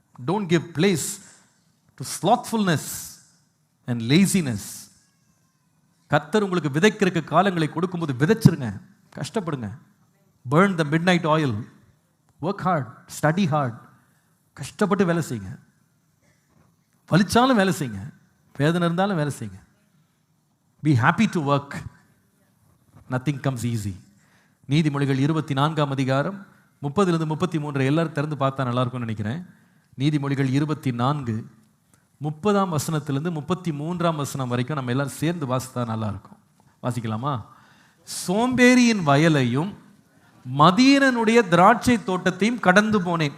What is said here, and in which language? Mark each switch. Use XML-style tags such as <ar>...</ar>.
<en>Don't give place to slothfulness and laziness.</en> <ta>கர்த்தர் உங்களுக்கு விதைக்கிறதுக்கு காலங்களை கொடுக்கும்போது விதைச்சிருங்க, கஷ்டப்படுங்க.</ta> <en>burn the midnight oil, work hard, study hard.</en> <ta>கஷ்டப்பட்டு வேலை செய்யுங்க, வலிச்சாலும் வேலை செய்யுங்க, வேதனை இருந்தாலும் வேலை செய்யுங்க.</ta> <en>be happy to work, nothing comes easy.</en> <ta>நீதிமொழிகள் 24ஆம் அதிகாரம் 30 33 எல்லாரும் திறந்து பார்த்தா நல்லா இருக்கும்னு நினைக்கிறேன். நீதிமொழிகள் 24 30ஆம் வசனத்திலிருந்து 33ஆம் வசனம் வரைக்கும் நம்ம எல்லாரும் சேர்ந்து வாசித்தா நல்லா இருக்கும். வாசிக்கலாமா? சோம்பேறியின் வயலையும் மதியனுடைய திராட்சை தோட்டத்தையும் கடந்து போனேன்.</ta>